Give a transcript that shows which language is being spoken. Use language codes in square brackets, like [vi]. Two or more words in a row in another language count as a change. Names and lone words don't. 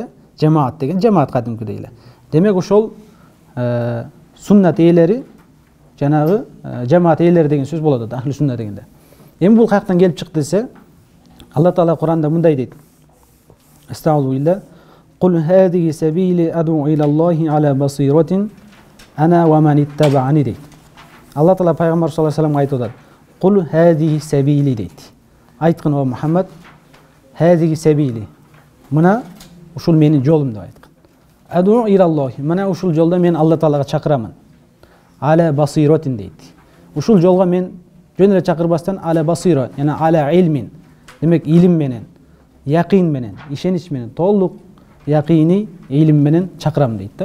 [ky] Жамаат деген жамаат кадимкидей эле. Демек ошол суннат ээлери жанагы жамаат ээлери деген сөз болот ахлу сунна дегенде. Эми бул каяктан келип чыкты десе, Алла Таала Куранда мындай дейт. [ar] أستغفر الله. قل هذه سبيلي أدعو إلى الله على بصيرة أنا ومن اتبعني дейт. [ky] Алла Таала пайгамбар [ar] صلى الله عليه وسلم [ky] айтып атат. [ar] قل هذه سبيلي [ky] дейт. Айткын о Мухаммад, [ar] هذه سبيلي. [ky] Мына ушул менин жолум деп айткан. [ar] أدعو إلى الله. [ky] Мына ушул жолдо мен Алла Таалага чакырамын. [ar] على بصيرة дейт. [ky] Ушул жолго мен жөн эле чакырбастан [ar] على بصيرة, [ky] яна [ar] على علم. [ky] Демек илим менен, якин менен, ишенич менен, толук якини илим менен чакырам дейт да.